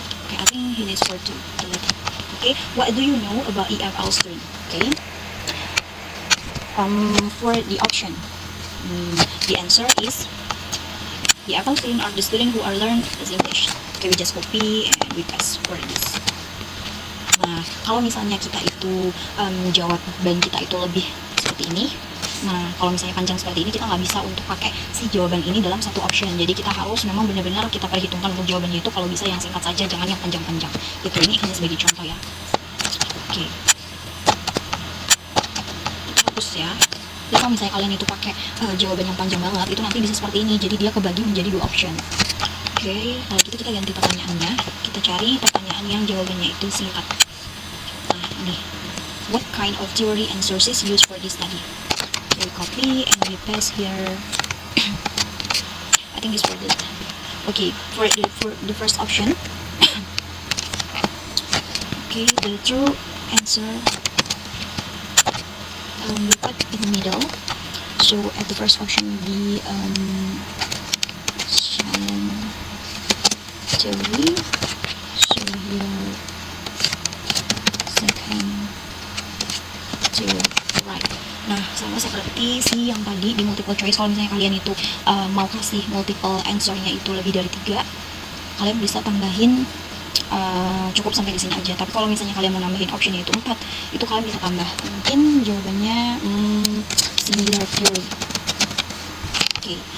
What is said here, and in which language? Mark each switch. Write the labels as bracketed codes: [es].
[en] Okay, I think he needs for two. Okay, what do you know about EFL stream? Okay, for the option, the answer is EFL student are the student who are learn as English. Okay, we just copy and we paste for this. [id] Nah, kalau misalnya kita itu jawaban kita itu lebih seperti ini. Nah, kalau misalnya panjang seperti ini, kita nggak bisa untuk pakai si jawaban ini dalam satu option. Jadi kita harus memang benar-benar kita perhitungkan untuk jawabannya itu kalau bisa yang singkat saja, jangan yang panjang-panjang. Itu ini hanya sebagai contoh ya. Oke. Hapus ya. Jadi kalau misalnya kalian itu pakai jawaban yang panjang banget, itu nanti bisa seperti ini. Jadi dia kebagi menjadi 2 option. Oke, kalau gitu kita ganti pertanyaannya. Kita cari pertanyaan yang jawabannya itu singkat. Nah, ini. [en] What kind of theory and sources used for this study? We copy and we paste here. I think this for the okay for the first option. Okay, the true answer we put in the middle. So at the first option the Shannon theory. So here second theory, right. [id] Nah, sama seperti si yang tadi di multiple choice, kalau misalnya kalian itu mau kasih multiple answer-nya itu lebih dari 3, kalian bisa tambahin cukup sampai di sini aja. Tapi kalau misalnya kalian mau nambahin option-nya itu 4, itu kalian bisa tambah. Mungkin jawabannya similar theory. Oke.